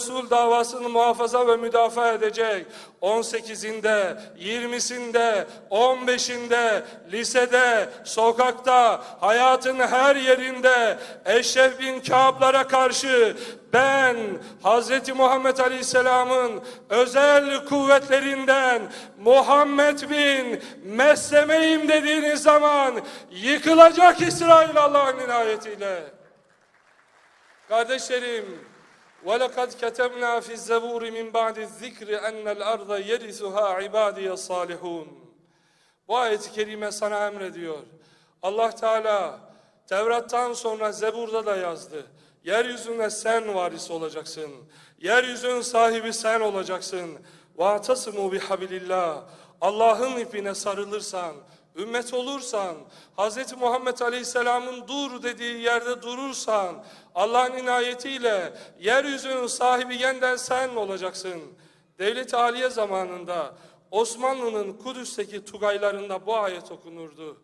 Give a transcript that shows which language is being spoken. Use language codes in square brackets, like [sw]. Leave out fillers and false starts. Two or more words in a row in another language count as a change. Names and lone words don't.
[tr] Resul davasını muhafaza ve müdafaa edecek 18'inde, 20'sinde, 15'inde, lisede, sokakta, hayatın her yerinde Eşref bin Kâb'lara karşı ben Hazreti Muhammed Aleyhisselam'ın özel kuvvetlerinden Muhammed bin Mesleme'yim dediğiniz zaman yıkılacak İsrail Allah'ın inayetiyle. Kardeşlerim, [ar] وَلَقَدْ كَتَبْنَا فِي الزَّبُورِ مِنْ بَعْدِ الذِّكْرِ أَنَّ الْأَرْضَ يَرِثُهَا عِبَادِيَ الصَّالِحُونَ. [tr] Bu ayet-i kerime sana emrediyor. Allah Teala Tevrat'tan sonra Zebur'da da yazdı. Yeryüzüne sen varis olacaksın. Yeryüzünün sahibi sen olacaksın. [ar] وَاَعْتَصِمُوا بِحَبِلِ اللّٰهِ. [tr] Allah'ın ipine sarılırsan, ümmet olursan, Hz. Muhammed Aleyhisselam'ın dur dediği yerde durursan, Allah'ın inayetiyle yeryüzünün sahibi yeniden sen olacaksın. Devlet-i Aliye zamanında Osmanlı'nın Kudüs'teki tugaylarında bu ayet okunurdu.